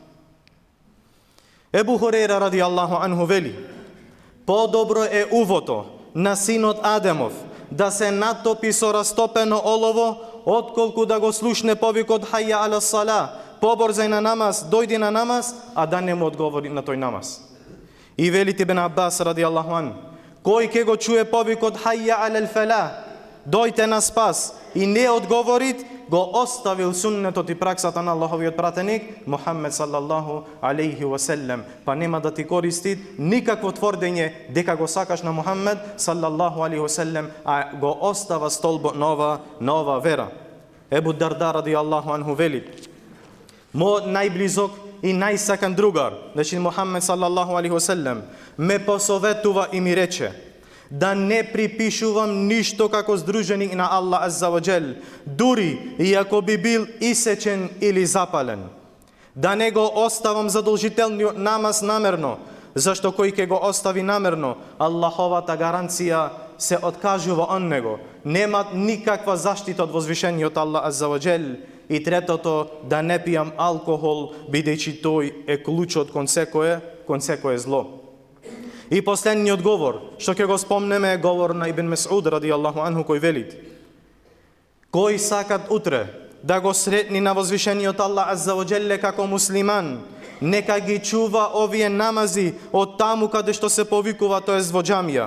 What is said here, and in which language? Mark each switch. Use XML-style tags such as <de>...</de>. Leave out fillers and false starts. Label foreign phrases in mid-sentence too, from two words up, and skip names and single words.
<mk>Ебу Хурейра</mk> <ar>رضي الله عنه</ar> <mk>вели: подобро е увото на синот Адемов да се натопи со растопено олово, отколку да го слушне повикот</mk> <ar>حي على الصلاة,</ar> <mk>побрзај на намаз, дојди на намаз, а да не му одговори на тој намаз. И велит Ибн Аббас</mk> <ar>رضي الله عن:</ar> <mk>кој ќе го чуе повикот</mk> <ar>حي على الفلاح,</ar> <mk>дојте на спас, и не одговорит, го оставил суннетот и праксата на Аллаховиот пратеник Мухаммед</mk> <ar>صلى الله عليه وسلم.</ar> <mk>Па нема да ти користи никакво тврдење дека го сакаш на Мухаммед</mk> <ar>صلى الله عليه وسلم,</ar> <mk>а го остава столбот нова вера. Ебу Дарда</mk> <ar>رضي الله عنه</ar> <mk>вели: мојот најблизок и најсакан другар, значи Мухаммед</mk> <ar>صلى الله عليه وسلم,</ar> <mk>ме посоветува и ми рече да не припишувам ништо како здруженик на Аллах</mk> <ar>عز وجل,</ar> <mk>дури и ако би бил исечен или запален. Да не го оставам задолжителниот намаз намерно, зашто кој ќе го остави намерно, Аллаховата гаранција се откажува од него. Нема никаква заштита од возвишениот Аллах</mk> <ar>عز وجل.</ar> <mk>И третото, да не пијам алкохол, бидејќи тој е клучот кон секое зло. И последниот говор, што ќе го спомнеме, е говор на Ибн Месуд</mk> <ar>رضي الله عنه,</ar> <mk>кој велит: кој сакат утре да го сретни на возвишениот Аллах</mk> <ar>عز وجل</ar> <mk>како муслиман, нека ги чува овие намази од таму каде што се повикува, тоест во џамија.</mk>